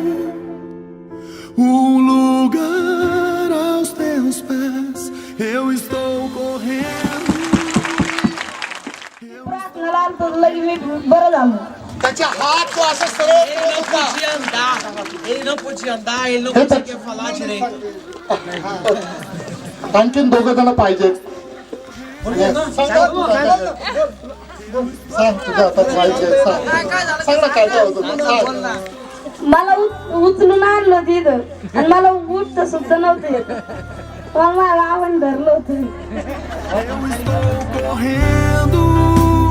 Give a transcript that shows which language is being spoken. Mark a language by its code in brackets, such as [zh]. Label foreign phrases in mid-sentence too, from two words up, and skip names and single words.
[pt] um lugar aos teus pés, eu estou correndo. Ele não podia andar, ele não conseguia falar direito. [mr] आणखीन दोघं जण पाहिजे सांग तुझं आता पाहिजे सांग ना काय होतं मला उचलून आणलं तिथं आणि मला उठता सुद्धा नव्हतं येत मला आवड धरलं होतं [pt] Eu estou correndo